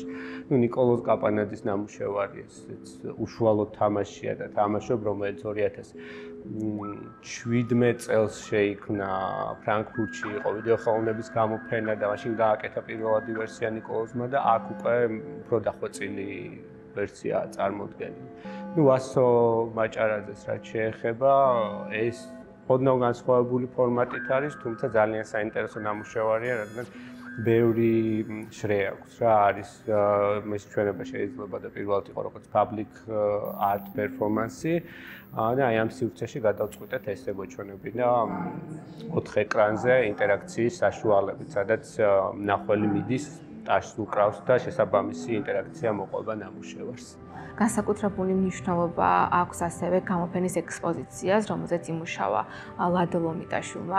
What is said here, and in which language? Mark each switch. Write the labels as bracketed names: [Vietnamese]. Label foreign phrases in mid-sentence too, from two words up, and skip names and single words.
[Georgian] ნიკოლოზ კაპანაძის ნამუშევარი ეს უშუალოდ თამაშია და თამაშობ, რომელიც 2017 წელს შეიქმნა ფრანკფურტში, იყო ვიდეო ხელოვნების გამოფენა და მაშინ გააკეთა პირველადი ვერსია ნიკოლოზმა და აქ უკვე უფრო დახვეწილი ვერსია წარმოდგენილი. ვასო მაჭარაძეს რაც შეეხება, ეს ოდნავ განსხვავებული ფორმატით არის, თუმცა ძალიან საინტერესო ნამუშევარია, რადგან ბევრი შრე აქვს რა, არის მის ჩვენება შეიძლება და პირველად იყო როგორც [English] public art performance [Georgian] და აი ამ სივრცეში გადავწყვეტეთ ესე გვეჩვენებინა 4 ეკრანზე ინტერაქციის საშუალებით, სადაც მნახველი მიდის ტაშს უკრავს და შესაბამისი ინტერაქცია მოყვება ნამუშევარს. განსაკუთრებული მნიშვნელობა აქვს ასევე გამოფენის ექსპოზიციას, რომელზეც იმუშავა ლადო ლომიტაშვილმა.